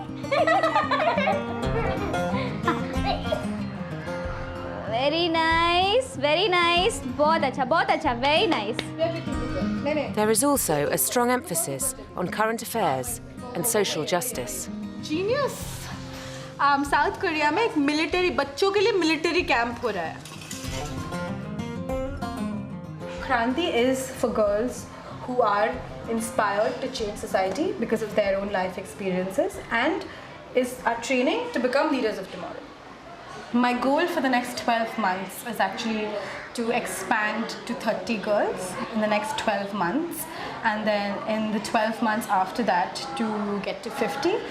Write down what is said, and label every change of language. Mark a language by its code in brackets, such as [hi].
[en] Very nice, very nice. [hi] बहुत अच्छा, [en] very nice. There is also a strong emphasis on current affairs and social justice. Genius. [hi] South Korea में एक military बच्चों के लिए military camp हो रहा है. [en] Kranti is for girls who are inspired to change society because of their own life experiences and is a training to become leaders of tomorrow. My goal for the next 12 months is actually to expand to 30 girls in the next 12 months, and then in the 12 months after that to get to 50.